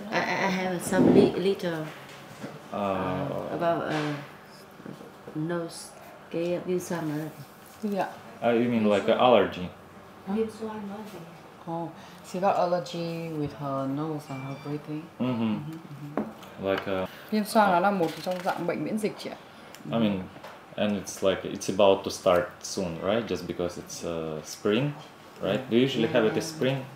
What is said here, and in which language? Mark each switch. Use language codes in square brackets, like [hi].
[en] I have some little about nose, [vi] cái viêm xoang nữa. [en] Yeah. You mean like an allergy? [vi] Viêm xoang nữa. [en] Oh, she got allergy with her nose and her breathing. Like [vi] Viêm xoang nó là một trong dạng bệnh miễn dịch chị ạ. [en] I mean, and it's like it's about to start soon, right? Just because it's spring, right? Do you usually have it in spring?